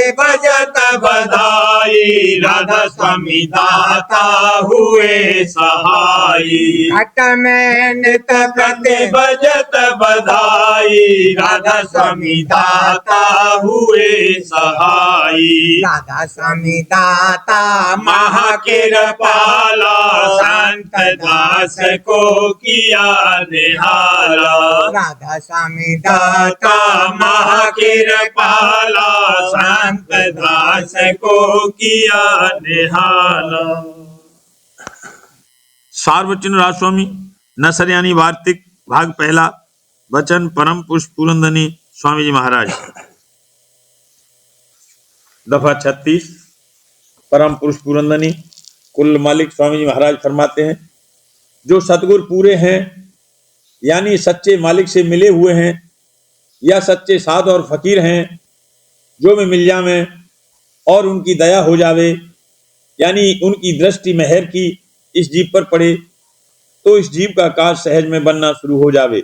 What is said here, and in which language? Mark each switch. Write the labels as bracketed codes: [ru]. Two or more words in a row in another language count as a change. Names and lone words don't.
[hi] बजत बधाई, राधा स्वामी दाता हुए सहाई। हट में नित प्रति बजत बधाई, राधा स्वामी दाता हुए सहाई। राधा स्वामी दाता महाकिरपाला, संत दास को किया निहारा। राधा स्वामी दाता दाता महाकिरपाला, संत दास को किया निहारा। सार्वजन राजस्वामी नसर यानी वार्तिक भाग पहला। वचन परम पुष्प पुरंदनी स्वामी जी महाराज। दफा 36। परम पुरुष पुरंदनी कुल मालिक स्वामी जी महाराज फरमाते हैं, जो सतगुरु पूरे हैं यानी सच्चे मालिक से मिले हुए हैं या सच्चे साध और फकीर हैं, जो में मिल जावे और उनकी दया हो जावे यानी उनकी दृष्टि मेहर की इस जीव पर पड़े, तो इस जीव का कार्य सहज में बनना शुरू हो जावे।